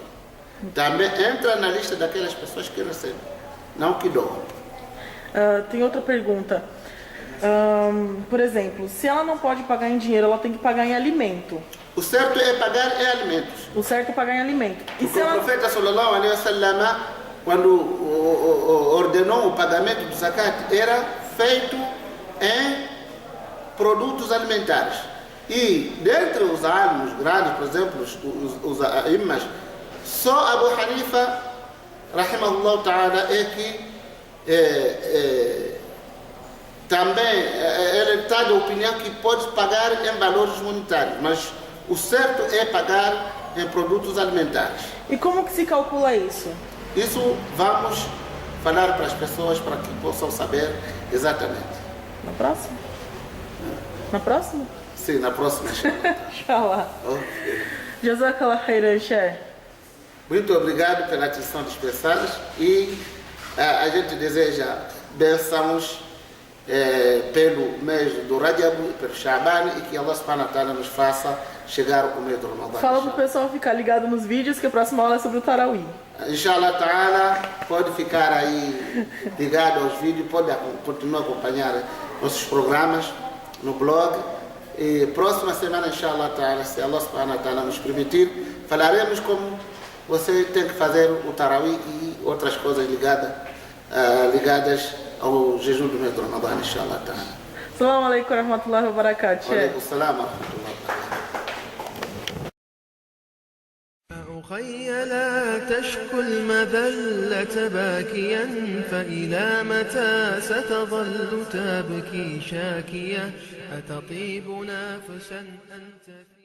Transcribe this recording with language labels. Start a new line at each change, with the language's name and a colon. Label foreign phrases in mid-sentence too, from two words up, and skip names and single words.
Portuguese: Também entra na lista daquelas pessoas que recebem, não que doam. Tem outra pergunta. Por exemplo, se ela não pode pagar em dinheiro, ela tem que pagar em alimento. O certo é pagar em alimentos. O certo é pagar em alimento. E porque o profeta
Arabic: صلى الله عليه وسلم,
Portuguese: quando ordenou o pagamento do zakat, era feito em produtos alimentares. E dentre os alimos grandes, por exemplo, os imãs, só Abu Hanifa,
Arabic: رحمه الله تعالى,
Portuguese: é que também ele está de opinião que pode pagar em valores monetários, mas o certo é pagar em produtos alimentares. E como que se calcula isso? Isso vamos falar para as pessoas para que possam saber exatamente. Na próxima? Na próxima? Sim, na próxima.
Arabic: إن شاء الله. Okay. جزاك الله خيرا، شيخ.
Portuguese: Muito obrigado pela atenção dispensadas e a gente deseja bênçãos pelo mês do Rajab e pelo Shaban e que
Arabic: الله سبحانه وتعالى
Portuguese: nos faça chegar ao mês do Ramadã. Fala pro pessoal ficar ligado nos vídeos que a próxima aula é sobre o Tarawih.
Arabic: إن شاء الله تعالى,
Portuguese: pode ficar aí ligado aos vídeos, pode continuar a acompanhar nossos programas no blog. E próxima semana,
Arabic: إن شاء الله تعالى,
Portuguese: se
Arabic: الله سبحانه وتعالى
Portuguese: nos permitir, falaremos como você tem que fazer o Tarawih e outras coisas ligadas ao jejum do mês do Ramadã,
Arabic: إن شاء الله تعالى. السلام عليكم ورحمة الله وبركاته. وعليكم السلام ورحمة الله وبركاته. أخي لا تشكو المذلة باكيا فإلى متى ستظل تبكي شاكية أتطيب نفسا أنت